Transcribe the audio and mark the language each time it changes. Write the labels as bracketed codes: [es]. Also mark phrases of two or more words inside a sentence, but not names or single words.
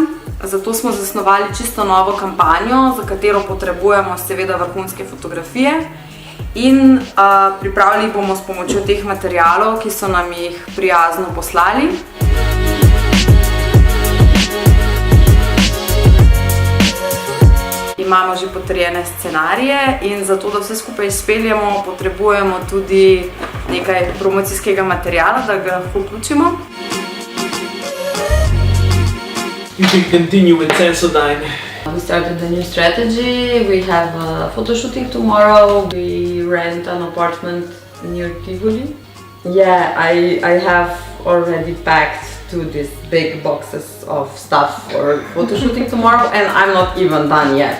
[sl] Zato smo zasnovali čisto novo kampanjo, za katero potrebujemo seveda vrhunske fotografije, in pripravili bomo s pomočjo teh materialov, ki so nam jih prijazno poslali. Imamo že potrjene scenarije in zato, da vse skupaj izpeljemo, potrebujemo tudi nekaj promocijskega materiala, da ga lahko vključimo. [en] You can continue with Sensodyne. We started a new strategy. We have a photo shooting tomorrow. We rent an apartment near Tivoli. Yeah, I have already packed 2 these big boxes of stuff for photo shooting tomorrow, and I'm not even done yet.